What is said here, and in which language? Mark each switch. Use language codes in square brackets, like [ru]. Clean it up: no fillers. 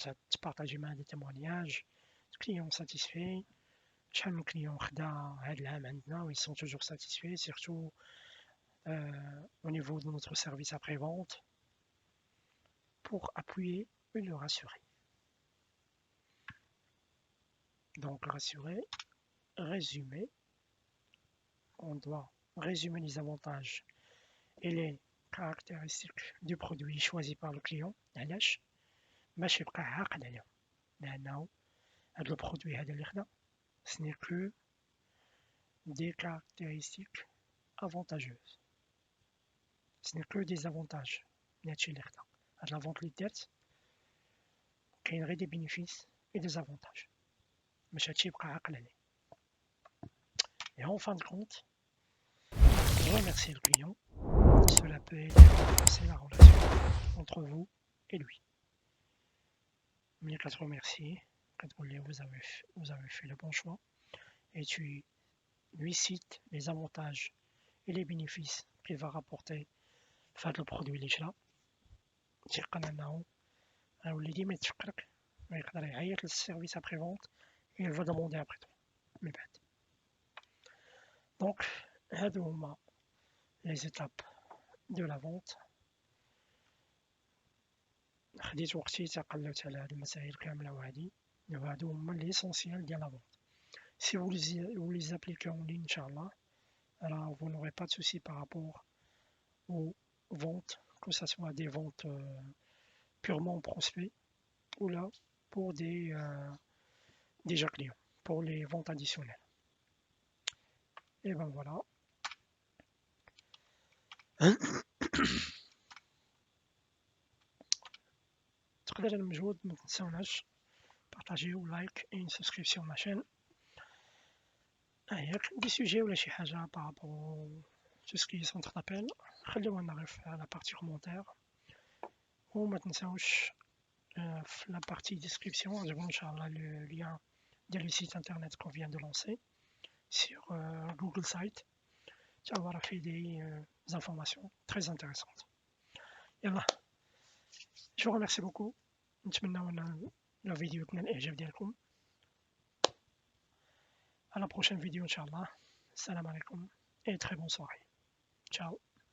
[fr] Tu partages des témoignages, clients satisfaits, chaque client ils sont toujours satisfaits, surtout au niveau de notre service après-vente, pour appuyer et le rassurer. Donc rassurer, résumer, on doit résumer les avantages et les caractéristiques du produit choisi par le client. [ar] باش يبقى عاقل عليهم لأنه هذا البرودوي هذا اللي خدا [fr] ce n'est que des caractéristiques avantageuses, ce n'est que des avantages [ar] من هادشي اللي خدا. هاد لا فونت اللي دارت كاين غير [fr] des bénéfices et des avantages [ar] باش هادشي يبقى عاقل عليه. [fr] Et en fin de compte, remercier le client, cela peut aider à renforcer la relation entre vous et lui. Mais qu'à te remercier, quand vous avez fait le bon choix, et tu lui cites les avantages et les bénéfices qu'il va rapporter le produit [ar] اللي شرا. تيقن انه غيولي ديما يتفكرك ويقدر يعيط للسيرفيس ابري فونت [fr] et il va demander après toi [ar] من بعد. [fr] Donc [ar] هادو هما [fr] les étapes de la vente. [ar] خديت وقتي تقلبت على هاد المسائل كامله وهادو هما l'essentiel ديال la vente. [fr] Si vous les appliquez en ligne, Inch'Allah, alors vous n'aurez pas de soucis par rapport aux ventes, que ce soit des ventes purement prospects ou là pour des déjà clients, pour les ventes additionnelles. Et ben voilà. [ar] تقدر المجهود ما تنساوناش بارطاجيو لايك [fr] et une subscription à ma chaîne. [ar] ياك دي سوجي ولا شي حاجه بارابور [fr] tout ce qui est centre d'appel [ar] خليوها لنا غير في la partie commentaire وما تنساوش في la partie description غنجيبو ان شاء الله le lien ديال le site internet [fr] qu'on vient de lancer sur Google Site. Tu vas avoir fait des informations très intéressantes. يلا je vous remercie beaucoup. [ar] نتمنى ان la vidéo تنال الاعجاب ديالكم. [fr] À la prochaine vidéo, Inch'Allah. Salam alaikum et très bonne soirée. Ciao.